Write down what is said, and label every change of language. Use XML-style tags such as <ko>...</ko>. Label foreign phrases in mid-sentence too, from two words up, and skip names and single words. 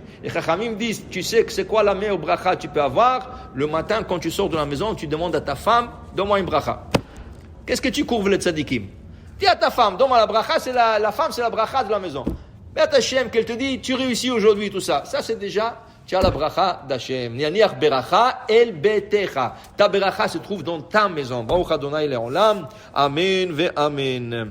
<fr>Les Chachamim disent, tu sais que c'est quoi la meilleure bracha que tu peux avoir? Le matin, quand tu sors de la maison, tu demandes à ta femme, donne-moi une bracha. Qu'est-ce que tu courves les tzadikim? Dis à ta femme, donne-moi la bracha, c'est la femme, c'est la bracha de la maison. Mais à Hachem, qu'elle te dit, tu réussis aujourd'hui, tout ça. Ça, c'est déjà, tu as la bracha d'Hachem.</fr> <he>להניח ברכה אל ביתך.</he> <fr>Ta beracha se trouve dans ta maison.</fr> <he>ברוך ה' לעולם. אמן ואמן.</he>